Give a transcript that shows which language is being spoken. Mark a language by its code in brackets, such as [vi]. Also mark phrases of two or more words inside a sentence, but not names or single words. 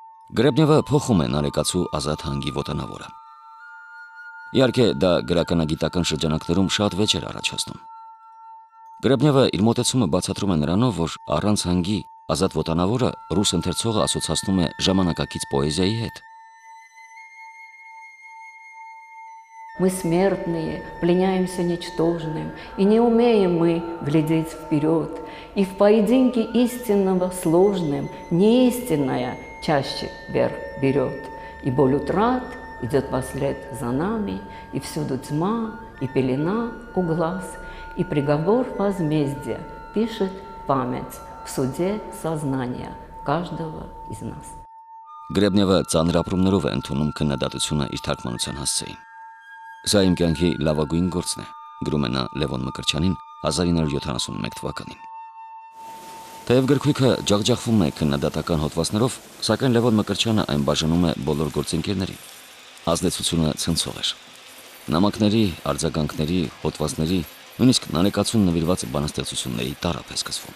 [hy] Գրեբնևը փոխում է Նարեկացու ազատ հանգի ոտանավորը։ Իհարկե, դա գրականագիտական շրջանակներում շատ վեճ էր առաջացնում։ Գրեբնևը իր մոտեցումը բացատրում է նրանով, որ առանց հանգի ազատ ոտանավորը ռուս ընթերցողը ասոցացնում է ժամանակակից պոեզիայի հետ։ [ru] Мы смертные, пленяемся ничтожным, и не умеем мы глядеть вперед, и в поединке истинного сложным неистинная чаще верх берет, и боль утрат идет вслед за нами, и всюду тьма, и пелена у глаз, и приговор возмездия пишет память в суде сознания каждого из нас. [hy] Գրեբնևը ծանր ապրումներով է ընդունում քննադատությունը իր թարգմանության հասցեին։ Սա իմ կյանքի լավագույն գործն է, գրում է նա Լևոն Մկրտչյանին 1971 թվականին։ Թեև գրքույկը ջախջախվում է քննադատական հոդվածներով, սակայն Լևոն Մկրտչյանը այն բաժանում է բոլոր գործընկերներին։ Ազդեցությունը ցնցող էր։ Նամակների, արձագանքների, հոդվածների, նույնիսկ Նարեկացուն նվիրված բանաստեղծությունների տարափ է սկսվում։